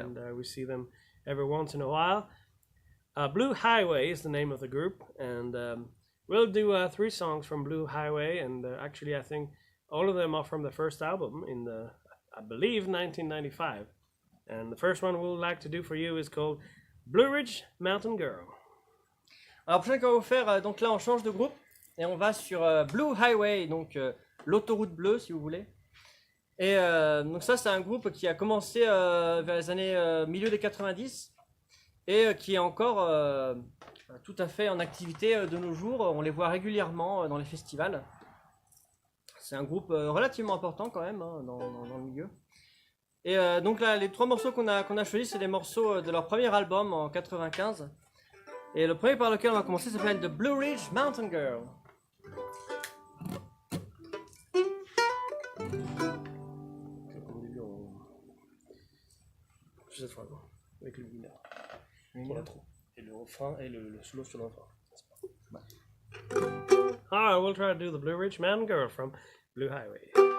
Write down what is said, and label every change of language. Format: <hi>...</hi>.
<en>And we see them every once in a while. Blue Highway is the name of the group, and we'll do 3 songs from Blue Highway, and actually I think all of them are from the first album in I believe 1995. And the first one we'll like to do for you is called Blue Ridge Mountain Girl.</en> <fr>Alors, prochain qu'on va vous faire, donc là on change de groupe et on va sur Blue Highway, donc l'autoroute bleue si vous voulez. Et donc ça c'est un groupe qui a commencé vers les années milieu des 90 et qui est encore tout à fait en activité de nos jours. On les voit régulièrement dans les festivals. C'est un groupe relativement important quand même hein, dans le milieu. Et donc là les 3 morceaux qu'on a choisis c'est des morceaux de leur premier album en 95. Et le premier par lequel on va commencer s'appelle The Blue Ridge Mountain Girl. Cette fois, avec le mineur. Pour l'intro. Et le refrain et le solo sur le refrain.</fr> <en>Alright, we'll try to do the Blue Ridge Mountain Girl from Blue Highway.</en>